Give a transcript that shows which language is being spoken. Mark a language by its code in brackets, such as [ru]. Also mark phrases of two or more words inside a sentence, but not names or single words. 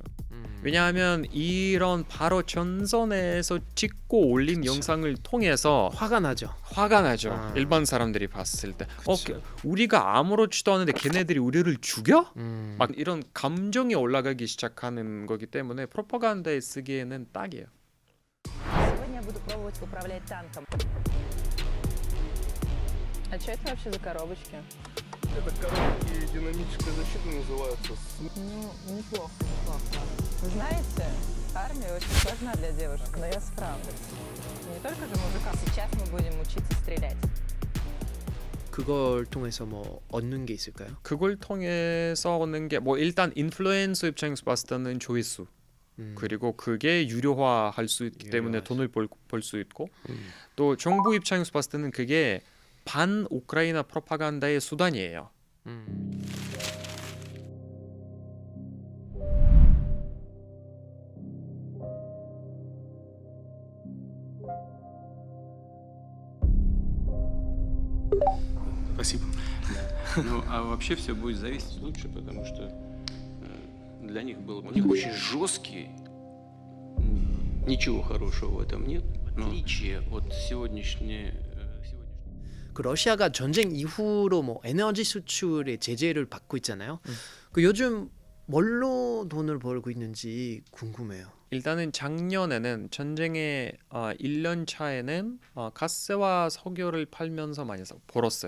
[ko] 왜냐하면 이런 바로 전선에서 찍고 올린 영상을 통해서 화가 나죠. 일반 사람들이 봤을 때 우리가 아무렇지도 않은데 걔네들이 우리를 죽여? 막 이런 감정이 올라가기 시작하는 거기 때문에 프로파간다에 쓰기에는 딱이에요. [ru] Сегодня я буду пробовать управлять танком. А что это вообще за коробочки? Это коробки динамической защиты называются. Ну, неплохо. Вы знаете, армия очень сложна для девушек, но я справлюсь. Не только же мужикам. Сейчас мы будем учиться стрелять. [ko] 그걸 통해서 뭐 얻는 게 있을까요? 그걸 통해서 얻는 게 뭐 일단 인플루엔서 입장에서 봤을 때는 조회수 그리고 그게 유료화할 수 있기 때문에 돈을 벌 수 있고 또 정부 입장에서 봤을 때는 그게 반 우크라이나 프로파간다의 수단이에요. [ru] Спасибо. Ну, а вообще все будет зависеть лучше, потому что для них было... У них очень жесткий, ничего хорошего в этом нет. В отличие от сегодняшней... [ko] 그 러시아가 전쟁 이후로 뭐 에너지 수출의 제재를 받고 있잖아요. 그 요즘 뭘로 돈을 벌고 있는지 궁금해요. 일단은 작년에는 전쟁의 1년 차에는 가스와 석유를 팔면서 많이 벌었어요.